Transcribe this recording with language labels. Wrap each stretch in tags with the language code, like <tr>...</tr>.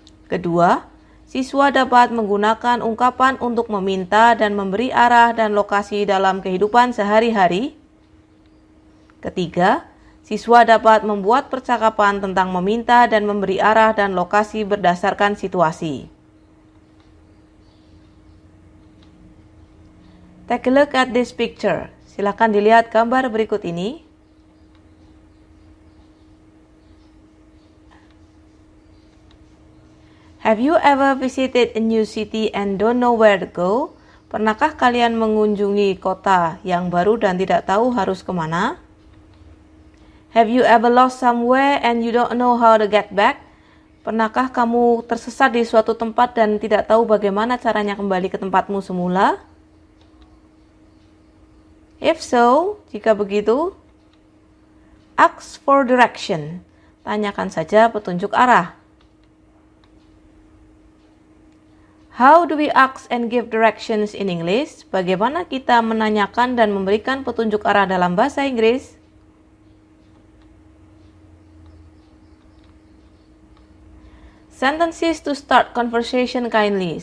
<id>Kedua, siswa dapat menggunakan ungkapan untuk meminta dan memberi arah dan lokasi dalam kehidupan sehari-hari. Ketiga, siswa dapat membuat percakapan tentang meminta dan memberi arah dan lokasi berdasarkan situasi.</id> <en>Take a look at this picture.</en> <id>Silakan dilihat gambar berikut ini.</id> <en>Have you ever visited a new city and don't know where to go?</en> <id>Pernahkah kalian mengunjungi kota yang baru dan tidak tahu harus kemana?</id> <en>Have you ever lost somewhere and you don't know how to get back?</en> <id>Pernahkah kamu tersesat di suatu tempat dan tidak tahu bagaimana caranya kembali ke tempatmu semula?</id> <en>If so,</en> <id>jika begitu,</id> <en>ask for direction.</en> <id>Tanyakan saja petunjuk arah.</id> <en>How do we ask and give directions in English?</en> <id>Bagaimana kita menanyakan dan memberikan petunjuk arah dalam bahasa Inggris?</id> <en>Sentences to start conversation kindly.</en>